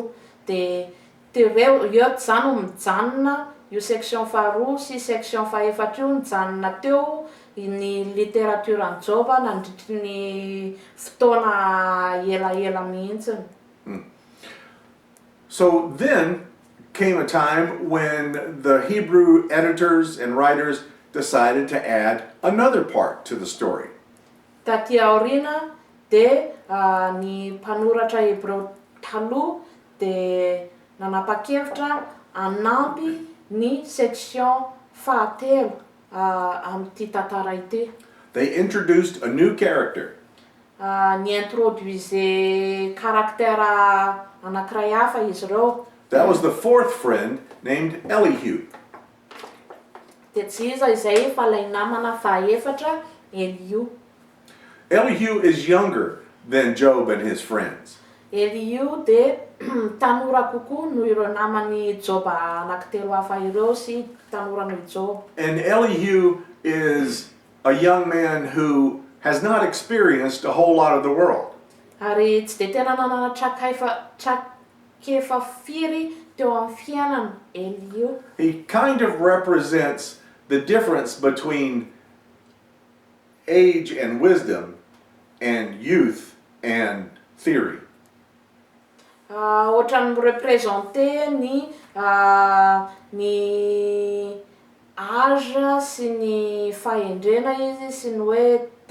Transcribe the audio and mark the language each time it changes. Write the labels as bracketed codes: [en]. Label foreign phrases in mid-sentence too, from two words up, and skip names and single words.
[mg] De eo zany mijanona io section faharoa sy section fahaefatra io mijanona teo ny literaturan'i Joba nandritry ny fotoana elaela mihitsiny. [en] So then came a time when the Hebrew editors and writers decided to add another part to the story. [mg] Taty aoriana de ny mpanoratra Hebreo taloha de nanapa-kevitra hanampy ny section fahatelo amin'ity tantara ity. [en] They introduced a new character. [mg] Niintroduise karaktera anankiray hafa izy ireo. [en] That was the fourth friend named Elihu. [mg] De tsy iza izay fa ilay namana fahaefatra Elihu. [en] Elihu is younger than Job and his friends. [mg] Elihu de tanora kokoa noho ireo namany Joba anankitelo hafa ireo sy tanora noho Job. [en] And Elihu is a young man who has not experienced a whole lot of the world. [mg] Ary tsy de tena nanana trakefa firy teo amin'ny fiainana Elihu. [en] He kind of represents the difference between age and wisdom and youth and theory. [mg] Ohatrany mirepresente ny âge sy ny fahendrena izy sy ny hoe